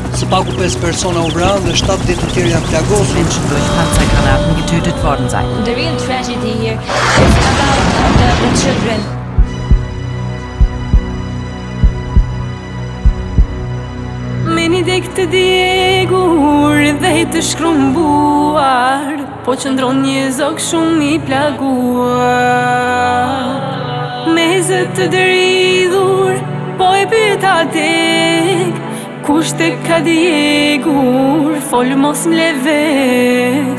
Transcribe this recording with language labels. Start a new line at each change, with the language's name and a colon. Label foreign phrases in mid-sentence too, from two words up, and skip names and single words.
Albanian: Paku 5 persona u vranë dhe 7 ditë të tjerë janë plagosur.
German: Menschen durch Panzergranaten getötet worden sein.
English: The real tragedy here is about the children.
Albanian: Me një dek të djegur dhe të shkrumbuar, po qëndron një zog shumë i plaguar. Me zë të dridhur, po e pyeta dek, kush te ka djegur, fol mos m'le vet.